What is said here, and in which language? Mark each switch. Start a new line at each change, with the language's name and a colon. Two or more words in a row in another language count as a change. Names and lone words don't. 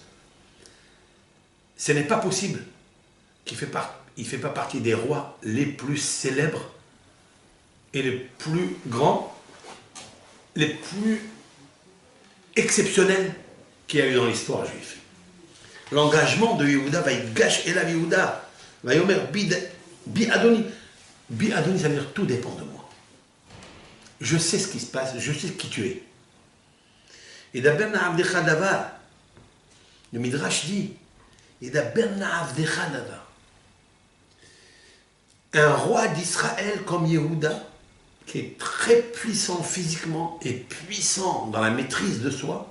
French: Ce n'est pas possible qu'il ne fait pas partie des rois les plus célèbres et les plus grands, les plus exceptionnels qu'il y a eu dans l'histoire juive. L'engagement de Yehuda va être gâche et la Yehuda va y
Hebrew: אומר בי אדוני. בי אדוני,
French: ça veut dire tout dépend de moi. Je sais ce qui se passe, je sais qui tu es. Et d'abord, le Midrash dit, un roi d'Israël comme Yehuda, qui est très puissant physiquement et puissant dans la maîtrise de soi.